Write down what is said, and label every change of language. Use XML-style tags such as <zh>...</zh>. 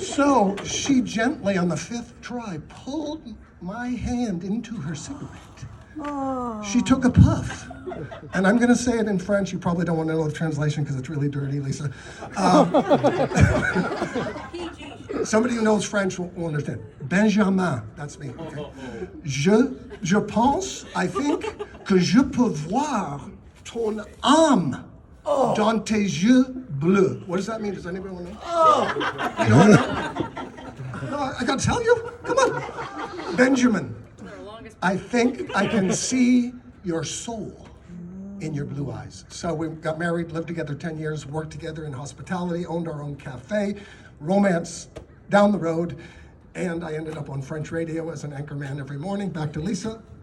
<en>So she gently, on the fifth try, pulled my hand into her cigarette. Oh. She took a puff. And I'm going to say it in French. You probably don't want to know the translation because it's really dirty, Lisa. Somebody who knows French will understand. Benjamin, that's me. Okay.</en> <fr>Je pense,</fr> <en>I think,</en> <fr>que je peux voir ton âme dans tes yeux bleus.</fr> <en>What does that mean? Does anybody want to know? You don't know? No, I got to tell you. Come on. Benjamin, I think I can see your soul in your blue eyes. So we got married, lived together 10 years, worked together in hospitality, owned our own cafe, romance down the road, and I ended up on French radio as an anchorman every morning. Back to Lisa.</en>